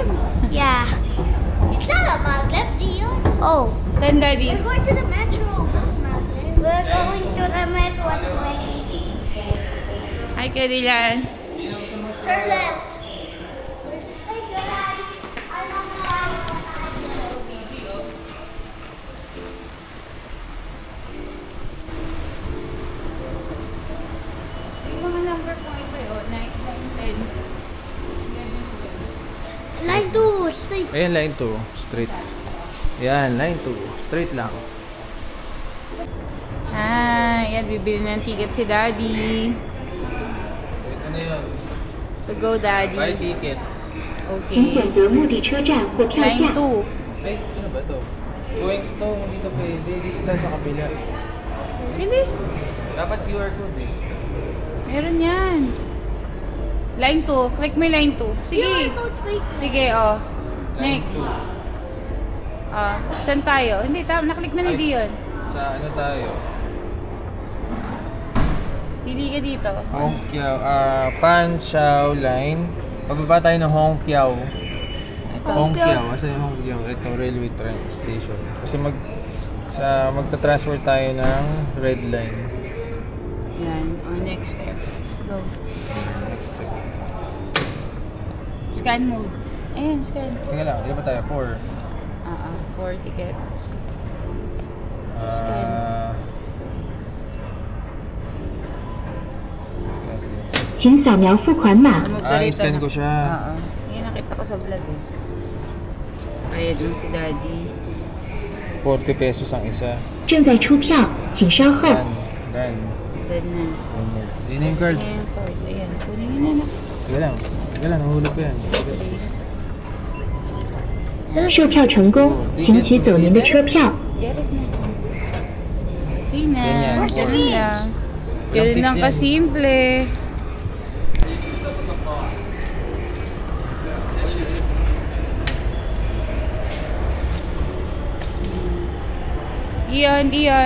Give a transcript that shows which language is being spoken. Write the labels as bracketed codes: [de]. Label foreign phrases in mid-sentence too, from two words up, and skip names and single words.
[en] Yeah. It's not a Maglev, Dion. Oh. [tl] Saan, Daddy? [en] We're going to the metro. We're going to the metro train. Hi, Kadilan. Turn left. Thank you, Daddy. I'm on the line. [tl] Yung mga number po ito yun, 9, 10, 11, 12. [en] Line 2, straight. [tl] Ayan, line 2. Straight. Yan, line 2. Straight lang. Yan, bibili ng ticket si Daddy. Ito na yun. [en] So go, Daddy. Buy tickets. [zh] 请 [en] Okay. [zh] 选择目的车站或票 [en] Line [zh] 价。 2. [tl] Ay, ano ba to? Going stone, dito pwede. Dito tayo sa kabila. Hindi. Dapat QR code eh. Meron yan. Line 2. Click mo yung line 2. Sige. Sige, oh. Next. Saan tayo? Hindi, naklik na ni Ay. Dion. Sa ano tayo? Pili ka dito. Hongqiao, Pan Chao line. Pababa tayo ng Hongqiao. Ito. Hongqiao, asan yung Hongqiao? Ito, [en] railway train station. [tl] Kasi magta-transfer tayo ng [en] red line. [tl] Yan. [en] Next step. Go. Next step. Scan mode. [tl] Ayan, scan. Tingnan lang, ilan ba tayo? 4. [en] 4 tickets. Scan. [zh] 请扫描付款码。 [tl] Tumog ka rito, [en] scan [tl] na. ko siya. Yan, nakita ko sa vlog eh. Ayan yung si Daddy. 40 pesos ang isa. [zh] 正在出票，请稍后。 Dan. Dan. [tl] Then na. Yun na yung card. Ayan, card. Ayan. Kunin nyo na. Sige lang. Sige lang, nahulog ko yan. [zh] 售票成功，请取走您的车票。 [en] Get it na. Okay na. [tl] Ganyan. Ganun lang. Ganun tics lang yan. kasimple. Iyon, iyon.